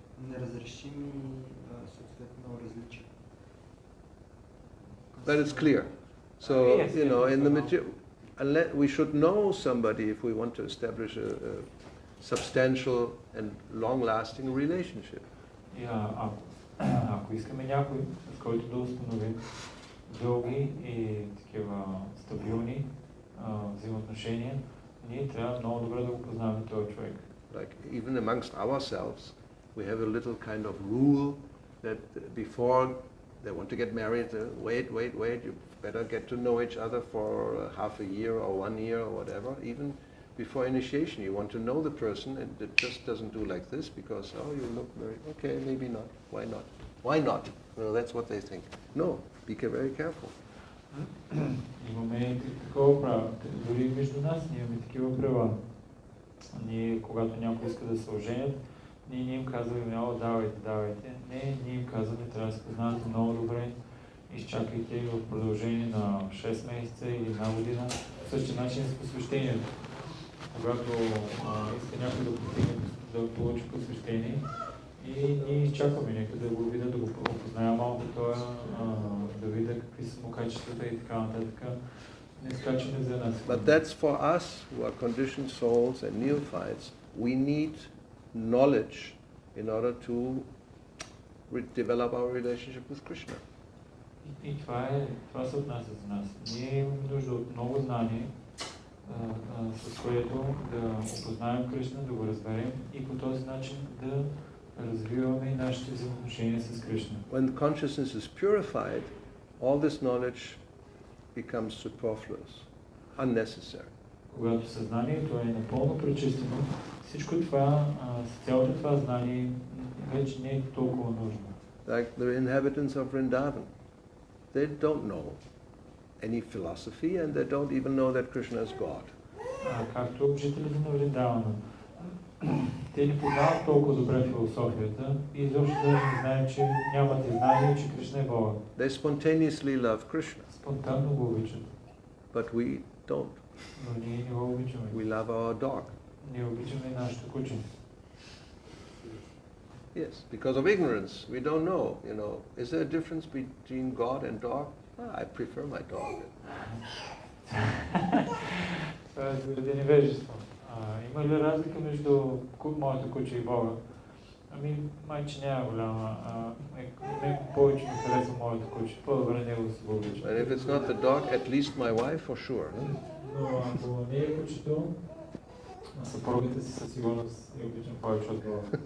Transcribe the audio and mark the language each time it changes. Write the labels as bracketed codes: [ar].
[bg] Неразрешими съответно различия. [en] That is clear. So, you know, in the material, unless we should know somebody if we want to establish a substantial and long-lasting relationship. Ако искаме някой, с който да установим дълги и такива стабилни взаимоотношения, ние трябва много добре да го познаваме този човек. Like even amongst ourselves, we have a little kind of rule that before they want to get married, wait, you better get to know each other for half a year or 1 year or whatever. Even before initiation, you want to know the person, and it just doesn't do like this because, oh, you look very, okay, maybe not, why not? Why not? Well, that's what they think. No, be very careful. [bg] Имаме такова право. Дори между нас ние имаме такива права. Ние, когато някой иска да се оженят, ние не им казваме, давайте. Не, ние им казваме, трябва да се познавате много добре. Изчакайте в продължение на 6 месеца или една година. В същия начин с посвещението. Когато иска някой да получи посвещение, и ние изчакваме нека да го видя, да го опозная малко това, да видя какви са му качествата и така нататък. Не скачаме за нас. [en] But that's for us who are conditioned souls and neophytes. We need knowledge in order to develop our relationship with Krishna. [bg] И това се отнася за нас. Ние имаме нужда от много знание, с което да опознаем Кришна, да го разберем и по този начин да развиваме и нашите взаимоотношения с Кришна. [en] When consciousness is purified, all this knowledge becomes superfluous, unnecessary. [bg] Когато съзнанието е напълно пречистено, всичко това, цялото това знание вече не е толкова нужно. [en] Like the inhabitants of Vrindavan, they don't know any philosophy and they don't even know that Krishna is God. [bg] Както жителите на Вриндавана, те не познават толкова добре философията и изобщо даже не знаят, че нямат и знание, че Кришна е Бога. [en] They spontaneously love Krishna. [bg] Спонтанно го обичат. [en] But we don't. [bg] Но ние не го обичаме. [en] We love our dog. [bg] Ние обичаме нашето куче. [en] Yes, because of ignorance, we don't know, you know, is there a difference between God and dog? I prefer my dog. [bg] Това е заради невежество. Има ли разлика между моето куче и Бога? Ами, майче няма голяма. Неко повече ми харесва моето куче. По-добре него да се го обича. [en] And if it's not the dog, at least my wife for sure. No? [bg] Но ако не е кучето, на съпругите си със сигурност я обичам повече от Бога.